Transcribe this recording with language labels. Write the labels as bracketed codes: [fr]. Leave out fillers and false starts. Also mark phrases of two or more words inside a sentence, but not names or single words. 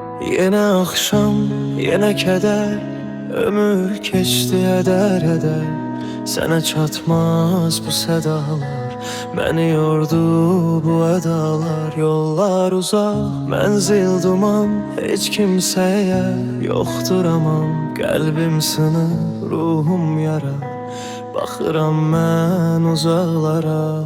[tr] Yine akşam, yine keder, ömür geçti eder eder. [az] Sənə çatmaz bu sədalar, məni yordu bu ədalar. Yollar uzaq, mənzil duman, heç kimsəyə yoxdur aman. Qəlbim sınır, ruhum yara, baxıram mən uzaqlara.